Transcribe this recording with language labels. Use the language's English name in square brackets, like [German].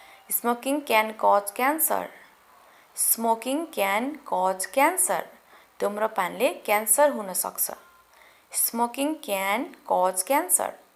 [English] Smoking can cause cancer. Smoking can cause cancer. [Nepali] धूम्रपानले cancer हुन सक्छ. [English] Smoking can cause cancer.